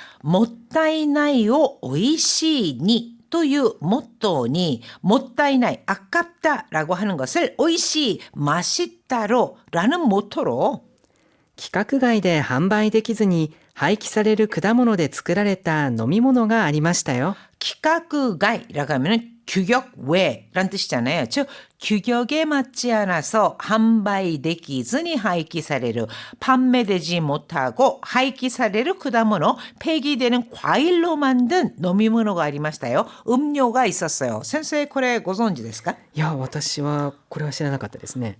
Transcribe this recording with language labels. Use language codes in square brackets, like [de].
[ja] もったいないを美味しいにというモットーにもったいない [ko] 아깝다라고 하는 것을 美味しい 맛있다로라는 모토로 [ja] 規格外で販売できずに廃棄される果物で作られた飲み物がありましたよ。 [ko] 規格外라고 하면 규격 외란 뜻이잖아요. 즉 규격에 맞지 않아서 [ja] 販売できずに 廃棄される [ko] 판매되지 못하고 [ja] 廃棄される 果物 [ko] 폐기되는 과일로 만든 [ja] 飲み物がありましたよ. [ko] 음료가 있었어요. [ja] 선생님, これご存知ですか? いや、私はこれは知らなかったですね。